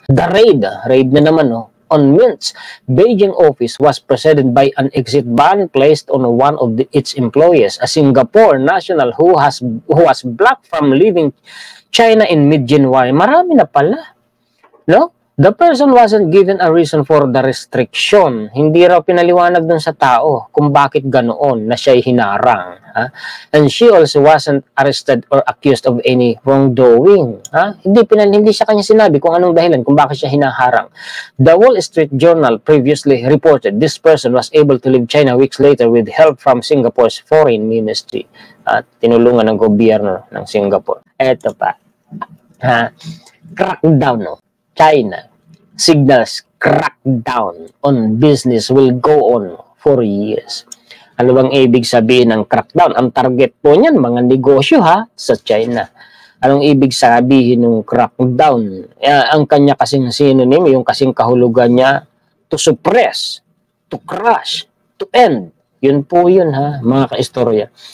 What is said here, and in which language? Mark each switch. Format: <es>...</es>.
<en>The raid na naman on Mint's Beijing office was preceded by an exit ban placed on one of its employees, a Singapore national who was blocked from leaving China in mid-January.</en> <tl>Marami na pala. No?</tl> <en>The person wasn't given a reason for the restriction.</en> <tl>Hindi raw pinaliwanag dun sa tao kung bakit ganoon na siya'y hinarang.</tl> <en>And she also wasn't arrested or accused of any wrongdoing.</en> <tl>Hindi sa kanya sinabi kung anong dahilan, kung bakit siya hinaharang.</tl> <en>The Wall Street Journal previously reported this person was able to leave China weeks later with help from Singapore's foreign ministry.</en> <tl>Tinulungan ng gobyerno ng Singapore. Eto pa.</tl> <en>Crackdown, China signals crackdown on business will go on for years.</en> <tl>Ano bang ibig sabihin ng crackdown? Ang target po niyan, mga negosyo sa China. Anong ibig sabihin ng crackdown? Ang kanya kasing synonym, yung kasing kahulugan niya,</tl> <en>to suppress, to crush, to end.</en> <tl>Yun po yun mga ka-istorya.</tl>